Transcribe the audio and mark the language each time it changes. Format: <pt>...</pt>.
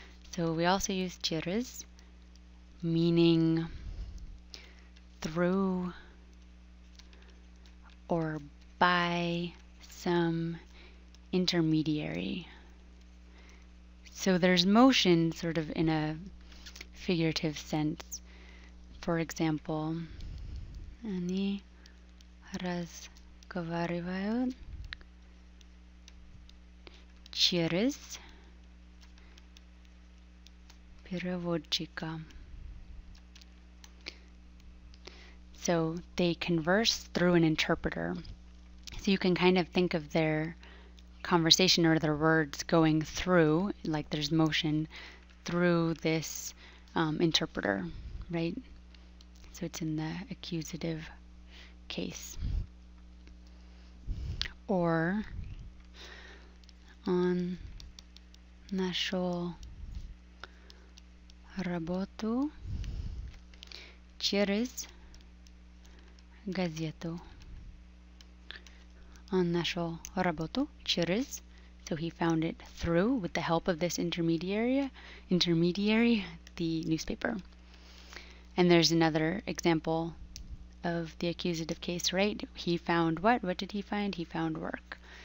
<en>So we also use</en> <ru>через,</ru> <en>meaning through or by some intermediary. So there's motion sort of in a figurative sense. For example,</en> <ru>они разговаривают через переводчика.</ru> <en>So they converse through an interpreter. So you can kind of think of their conversation or their words going through, like there's motion through this interpreter, right? So it's in the accusative case. Or</en> <ru>Он нашел работу через газету. Он нашел работу через,</ru> <en>so he found it through, with the help of this intermediary, the newspaper. And there's another example of the accusative case, right? He found what? What did he find? He found work.</en>